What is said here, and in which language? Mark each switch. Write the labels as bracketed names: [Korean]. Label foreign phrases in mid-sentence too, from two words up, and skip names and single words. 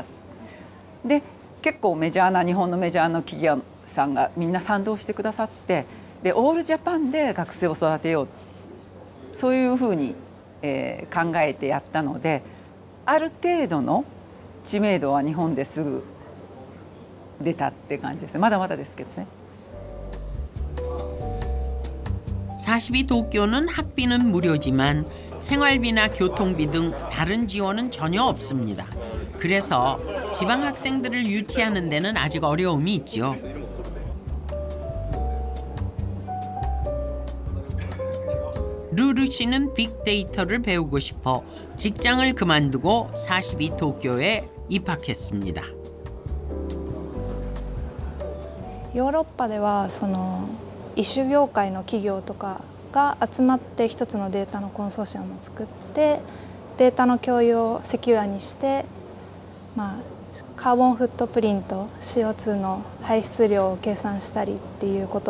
[Japanese] で結構日本のメジャーな企業さんがみんな賛同してくださって、でオールジャパンで学生を育てよう、そういうふうに、考えてやったので、ある程度の知名度は日本ですぐ出たって感じですね。まだまだですけどね。 [Korean] 42 도쿄는 학비는 무료지만 생활비나 교통비 등 다른 지원은 전혀 없습니다. 그래서 지방 학생들을 유치하는 데는 아직 어려움이 있죠. 루루 씨는 빅데이터를 배우고 싶어 직장을 그만두고 42 도쿄에 입학했습니다. [Japanese] ヨーロッパでは異種業界の企業とかが集まって一つのデータのコンソーシアムを作ってデータの共有をセキュアにして、カーボンフットプリント CO2 の排出量を計算したりっていうこと